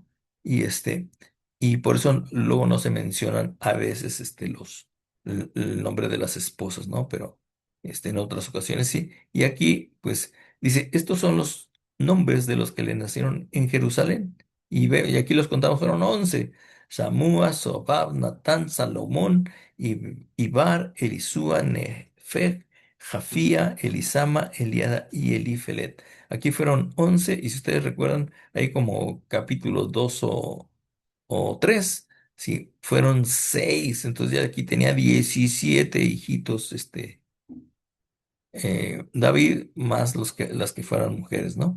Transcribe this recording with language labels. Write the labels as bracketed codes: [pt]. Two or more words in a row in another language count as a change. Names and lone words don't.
[es] Y y por eso luego no se mencionan a veces el nombre de las esposas, ¿no? Pero en otras ocasiones sí. Y aquí, pues, dice, estos son los nombres de los que le nacieron en Jerusalén. Y aquí los contamos, fueron 11: Samúa, Sobab, Natán, Salomón, Ibar, Elisúa, Nefer, Jafía, Elisama, Eliada y Elifelet. Aquí fueron 11 y si ustedes recuerdan, hay como capítulos 2 o 3, sí, fueron 6. Entonces ya aquí tenía 17 hijitos, David, más las que fueran mujeres, ¿no?